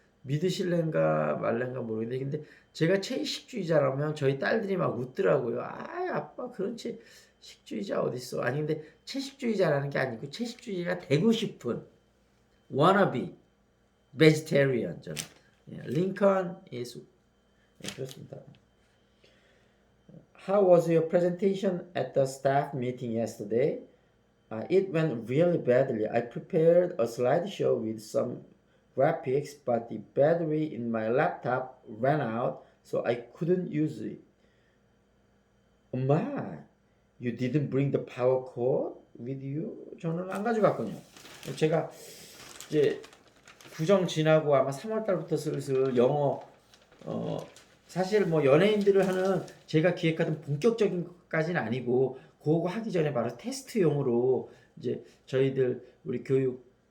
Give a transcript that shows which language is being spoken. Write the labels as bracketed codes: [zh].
[ko] 믿으실랜가 말랜가 모르겠는데 근데 제가 채식주의자라면 저희 딸들이 막 웃더라고요. 아빠 그런 채식주의자 어딨어. 아니 근데 채식주의자라는 게 아니고 채식주의자가 되고 싶은 [en] wannabe vegetarian [ko] 저는. 링컨 is 그렇습니다. [en] How was your presentation at the staff meeting yesterday? It went really badly. I prepared a slideshow with some graphics, but the battery in my laptop ran out, so I couldn't use it. 엄마, you didn't bring the power cord with you? [ko] 저는 안 가져갔군요. 제가 이제 구정 지나고 아마 3월 달부터 슬슬 영어 사실 뭐 연예인들을 하는 제가 기획하던 본격적인 것까지는 아니고 그거 하기 전에 바로 테스트용으로 이제 저희들 우리 교육